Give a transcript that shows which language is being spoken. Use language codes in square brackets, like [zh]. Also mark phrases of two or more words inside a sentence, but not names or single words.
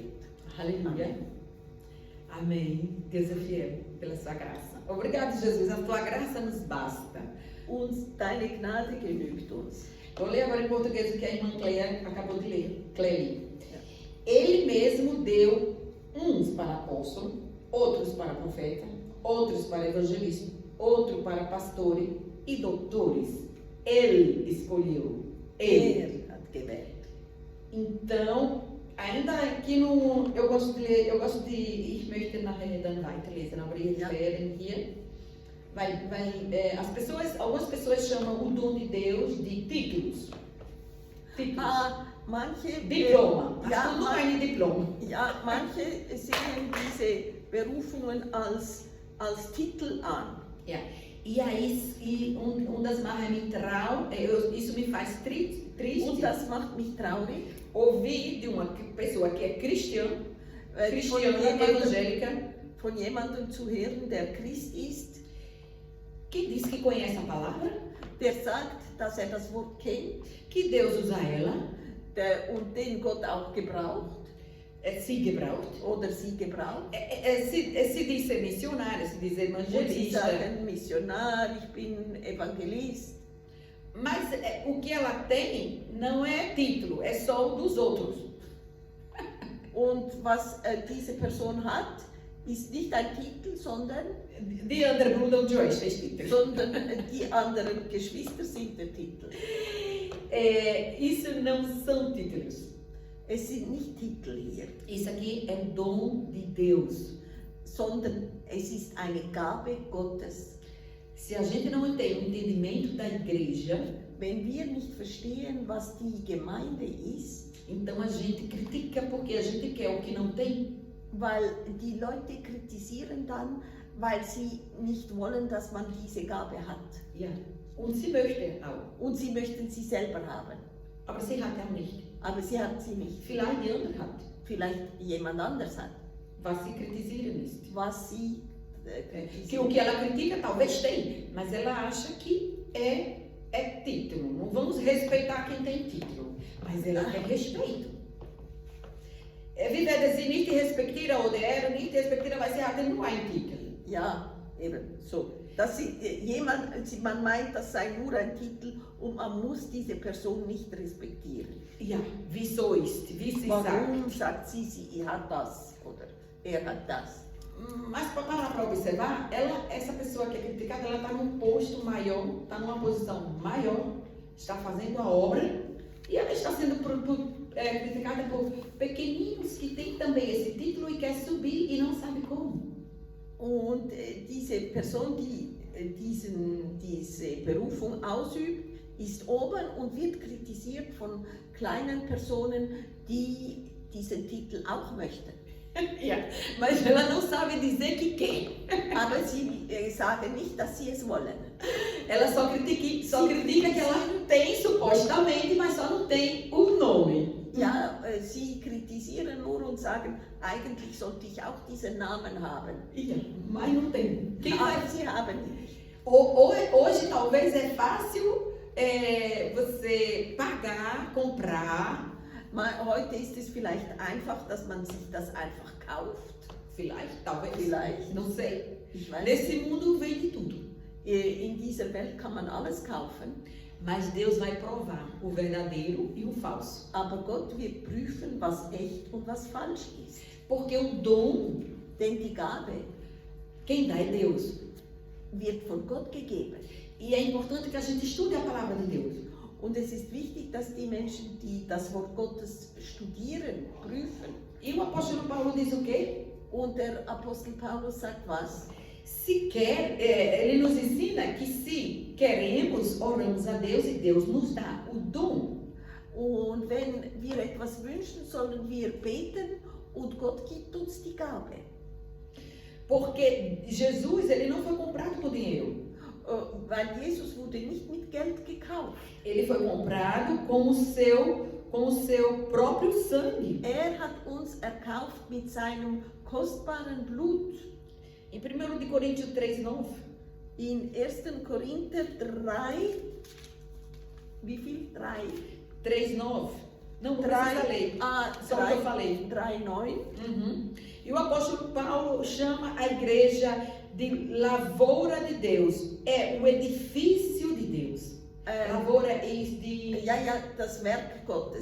[pt] Aleluia. Amém. Deus é fiel pela sua graça. Obrigado, Jesus. A tua graça nos basta. [de] Uns deine Gnade genügt uns. [pt] Vou ler agora em português o que a irmã Cleia acabou de ler. Cleia. Ele mesmo deu uns para apóstolo, outros para profeta, outros para evangelista, outros para pastores e doutores. Ele escolheu. Ele. [de] Er hat gewählt. [pt] Então, ainda aqui no... Eu gosto de ler, [de] ich möchte nachher dann weiterlesen, aber jetzt werden hier, [pt] algumas pessoas chamam o dom de Deus de títulos. [de] Manche, Diploma. Hast du nur ein Diplom? ja, manche sehen diese Berufungen als Titel an. Ja. [pt] E aí, [de] das macht mich traurig, [pt] isso me faz triste. [de] Und das macht mich traurig. [pt] Ouvir de uma pessoa que é cristã, evangélica, [de] von jemandem zu hören, der Christ ist, [pt] que diz que conhece a palavra, [de] der sagt, dass das Wort kennt, [pt] que Deus usa ela, [de] und den Gott auch gebraucht, sie gebraucht, oder sie gebraucht. [pt] Se diz ser missionária, se diz [de] Und sie [pt] evangelista. [de] sagen, Missionar, ich bin Evangelist. [pt] Mas o que ela tem não é título, é só o dos outros. [de] Und was diese Person hat, ist nicht ein Titel, sondern Die andere Bruder und Joyce [pt] fez título. [de] sondern die anderen Geschwister sind der Titel. [pt] Isso não são títulos. [de] Es sind nicht Titel hier, [pt] Isso aqui é o dom de Deus. [de] sondern es ist eine Gabe Gottes. [pt] Se a gente não tem o entendimento da igreja, [de] Wenn wir nicht verstehen, was die Gemeinde ist, [pt] então a gente critica porque a gente quer o que não tem. [de] weil die Leute kritisieren dann, weil sie nicht wollen, dass man diese Gabe hat. Ja. Und sie möchte auch, Und sie möchten sie selber haben, aber sie hat auch nicht. aber sie hat sie nicht. Vielleicht die andere hat. Vielleicht jemand anders hat, Was sie kritisieren ist. was sie [pt] Que o que ela critica talvez tem, mas ela acha que é título. Não vamos respeitar quem tem título, mas ela tem respeito. [de] Wie werden sie nicht respektieren oder er nicht respektieren, weil sie haben nur einen Titel. Ja, eben so. Dass man meint, das sei nur ein Titel und man muss diese Person nicht respektieren. Ja, wieso ist, wie sie sagt. Warum sagt sie hat das oder er hat das? [pt] Mas para parar para observar, essa pessoa que é criticada, ela está num posto maior, está numa posição maior, está fazendo a obra e ela está sendo criticada por pequeninos que têm também esse título e quer subir e não sabe como. [de] Und diese Person, die diese Berufung ausübt, ist oben und wird kritisiert von kleinen Personen, die diesen Titel auch möchten. Ja, [pt] mas ela não sabe dizer que quer. [de] Aber sie sagen nicht, dass sie es wollen. [pt] Ela só critica que ela tem supostamente, mas só não tem o nome. [de] Ja, sie kritisieren nur und sagen, eigentlich sollte ich auch diesen Namen haben. [pt] Ia, mas não tem. Quem vai? [de] Aber sie haben nicht. [pt] Hoje talvez é fácil você pagar, comprar, [de] Heute ist es vielleicht einfach, dass man sich das einfach kauft. vielleicht, talvez, Vielleicht. [pt] não sei. [de] Ich weiß [pt] Nesse mundo vende tudo. [de] In dieser Welt kann man alles kaufen, [pt] Mas Deus vai provar o verdadeiro e o falso. [de] aber Gott wird prüfen, was echt und was falsch ist. [pt] Porque o dom, [de] Denn die Gabe [pt] quem dá é Deus. [de] wird von Gott gegeben. [pt] E é importante que a gente estude a palavra de Deus. [de] Und es ist wichtig, dass die Menschen, die das Wort Gottes studieren, prüfen. [pt] E o apóstolo Paulo diz o quê? [de] Und der Apostel Paulus sagt was? [pt] Se quer, ele nos ensina que se queremos, oramos a Deus e Deus nos dá o dom. [de] Und wenn wir etwas wünschen, sollen wir beten und Gott gibt uns die Gabe. [pt] Porque Jesus, ele não foi comprado por dinheiro. [de] Weil Jesus wurde nicht mit Geld gekauft. [pt] Ele foi comprado com o seu próprio sangue. [de] Hat uns erkauft mit seinem kostbaren Blut. [pt] Em 1 de Coríntios 3:9. [de] In 1. Korinther 3, wie viel? 3? 3:9. [pt] Não precisa ler. Só o que eu falei. 3,9. Uhum. E o apóstolo Paulo chama a igreja de lavoura de Deus. É o edifício de Deus. Lavoura é de... [de] Ja, das Werk Gottes.